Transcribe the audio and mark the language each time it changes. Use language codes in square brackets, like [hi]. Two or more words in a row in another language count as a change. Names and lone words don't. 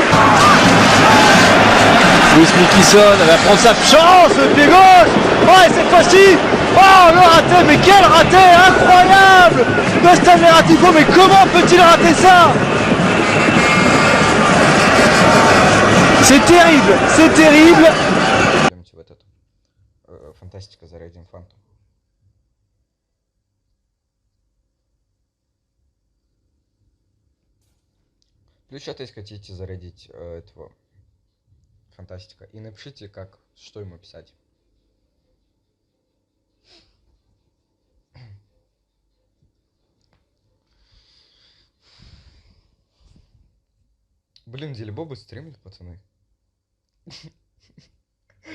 [fr] Luis Mikison va prendre sa chance, le pied gauche. Oh, et cette fois-ci, oh, le raté, mais quel raté incroyable de Stanley Ratifo. Mais comment peut-il rater ça? C'est terrible, c'est terrible. [ru] Фантастика, зарядим фанту. Включайте, если хотите зарядить этого фантастика. И напишите, как, что ему писать. Блин, Дилибобы стримит, пацаны.